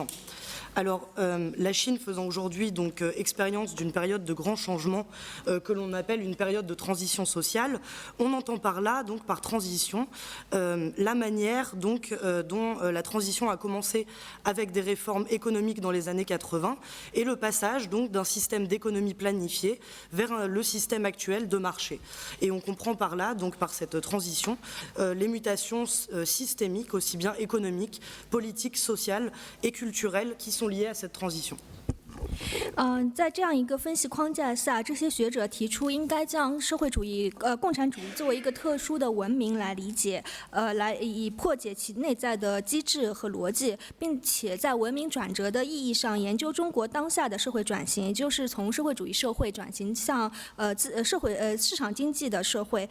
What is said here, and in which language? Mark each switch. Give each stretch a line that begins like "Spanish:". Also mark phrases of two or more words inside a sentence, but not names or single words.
French: Alors, la Chine faisant aujourd'hui donc expérience d'une période de grands changements que l'on appelle une période de transition sociale, on entend par là, donc par transition, la manière donc dont la transition a commencé avec des réformes économiques dans les années 80 et le passage donc d'un système d'économie planifiée vers le système actuel de marché. Et on comprend par là, donc par cette transition, les mutations systémiques, aussi bien économiques, politiques, sociales et culturelles qui sont liées à cette transition.
Chinese: 在这样一个分析框架下，这些学者提出应该将社会主义、共产主义作为一个特殊的文明来理解，来以破解其内在的机制和逻辑，并且在文明转折的意义上研究中国当下的社会转型，也就是从社会主义社会转型向市场经济的社会。